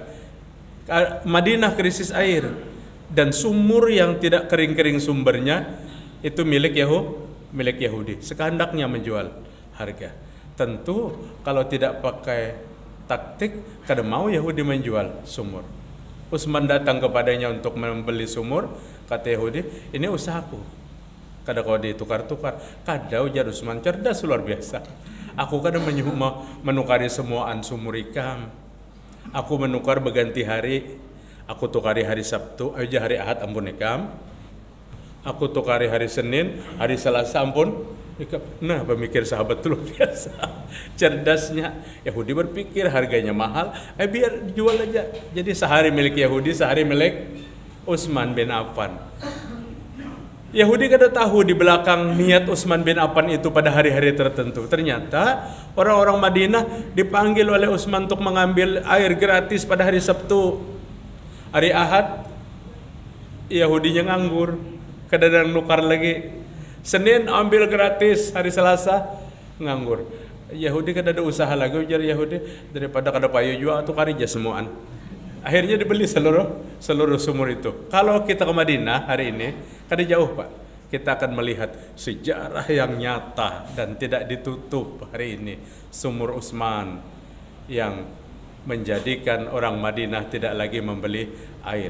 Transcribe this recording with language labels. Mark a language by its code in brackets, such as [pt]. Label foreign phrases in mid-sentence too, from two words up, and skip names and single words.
[id] Madinah krisis air dan sumur yang tidak kering-kering sumbernya itu milik Yahudi. Sekehendaknya menjual harga. Tentu kalau tidak pakai taktik, kada mau Yahudi menjual sumur. Utsman datang kepadanya untuk membeli sumur, kata Yahudi, ini usahaku. [bjn] Kada kau ditukar-tukar. Kada ujar Utsman, cerdas luar biasa. Aku kadang menukari semuaan sumur ikam. Aku menukar berganti hari. Aku tukari hari Sabtu, aja hari Ahad ampun ikam. Aku tukari hari Senin, hari Selasa ampun ikam. Nah, [id] pemikir sahabat itu luar biasa. Cerdasnya. Yahudi berpikir harganya mahal, biar jual aja. Jadi sehari milik Yahudi, sehari milik Utsman bin Affan. Yahudi kada tahu di belakang niat Utsman bin Affan itu pada hari-hari tertentu. Ternyata orang-orang Madinah dipanggil oleh Utsman untuk mengambil air gratis pada hari Sabtu. [bjn] Hari Ahad Yahudinya nganggur, kada ada nukar lagi. [id] Senin ambil gratis, hari Selasa nganggur. [bjn] Yahudi kada ada usaha lagi, ujar Yahudi, daripada kada payu jua atau karija semuaan. [id] Akhirnya dibeli seluruh sumur itu. Kalau kita ke Madinah hari ini, kada jauh Pak, kita akan melihat sejarah yang nyata dan tidak ditutup hari ini. Sumur Utsman yang menjadikan orang Madinah tidak lagi membeli air.